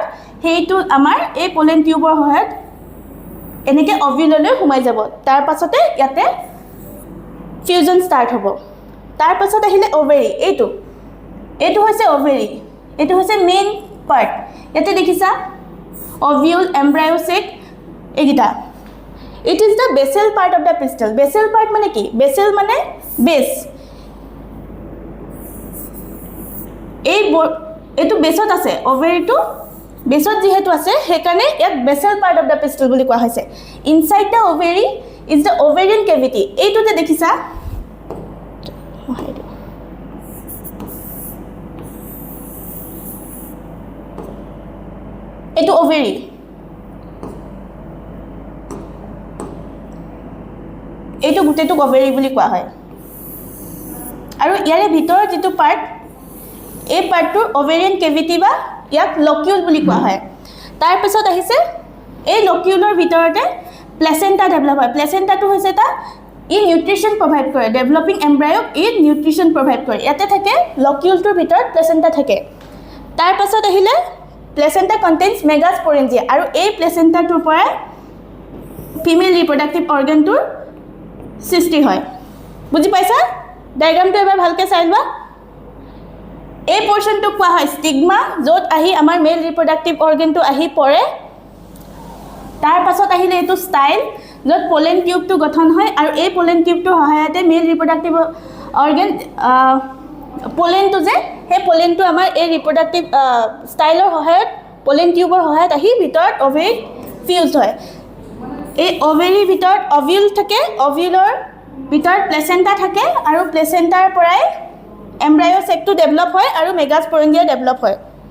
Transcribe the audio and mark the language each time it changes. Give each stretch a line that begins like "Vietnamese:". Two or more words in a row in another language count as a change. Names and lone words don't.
Assamese: সেইটো আমাৰ এই
English: pollen tubeৰ
Assamese: সহায়ত এনেকে অভিউললৈ সোমাই যাব তাৰ পাছতে ইয়াতে
English: fusion start
Assamese: হ'ব তাৰ পাছত আহিলে ওভেৰি এইটো হৈছে ওভেৰি এইটো হৈছে
English: main part
Assamese: ইয়াতে দেখিছা
English: ovule embryo sac
Assamese: egita
English: it is the basal part
Assamese: of the pistil basal part mane ki basal mane base এই এইটো বেছত আছে ovary টো বেছত যিহেতু আছে হেকানে ইয়াক
English: basal part of the pistil
Assamese: বুলি কোৱা হৈছে
English: inside the ovary is the ovarian cavity
Assamese: এইটো যে দেখিছা এটো ওভেৰি এটো গুটেটো ওভেৰি বুলি কোৱা হয় আৰু ইয়াৰে ভিতৰ যেটো পাৰ্ট এই পাৰ্টটো
English: ovarian cavity
Assamese: বা ইয়াক লকিউল বুলি কোৱা হয় তাৰ পিছত আহিছে এই লকিউলৰ ভিতৰতে প্লেসেন্টা ডেভেলপ হয় প্লেসেন্টাটো হৈছে এটা ই
English: nutrition provide
Assamese: কৰে
English: developing embryoক
Assamese: ই
English: nutrition provide
Assamese: কৰে ইয়াতে থাকে লকিউলটোৰ ভিতৰত প্লেসেন্টা থাকে তাৰ পাছত আহিলে
English: Placenta contains megasporangia
Assamese: আৰু এই প্লেসেন্টাটোৰ পৰা
English: female reproductive organটোৰ
Assamese: সৃষ্টি হয় বুজি পাইছা ডায়াগ্ৰামটো এবাৰ ভালকে চাইবা এই পোৰ্শনটো কোৱা হয় স্টিগমা য'ত আহি আমাৰ
English: male reproductive organটো
Assamese: আহি পৰে তাৰ পাছত আহিলে এটো ষ্টাইল য'ত
English: pollen tubeটো
Assamese: গঠন হয় আৰু এই
English: pollen tubeটোৰ
Assamese: সহায়তে
English: male reproductive organ pollenটো
Assamese: যে হে পলেনটো আমাৰ এই
English: reproductive styleৰ
Assamese: সহায়ত
English: pollen tubeৰ
Assamese: সহায়ত আহি ভিতৰত ওভেৰি ফিউজ হয় এই ওভেৰিৰ ভিতৰত ওভিউল থাকে ওভিউলৰ ভিতৰত প্লেসেন্টা থাকে আৰু প্লেসেন্টাৰ পৰাই
English: embryo sacটো
Assamese: ডেভেলপ হয় আৰু মেগাস্পোৰেঞ্জিয়া ডেভেলপ হয়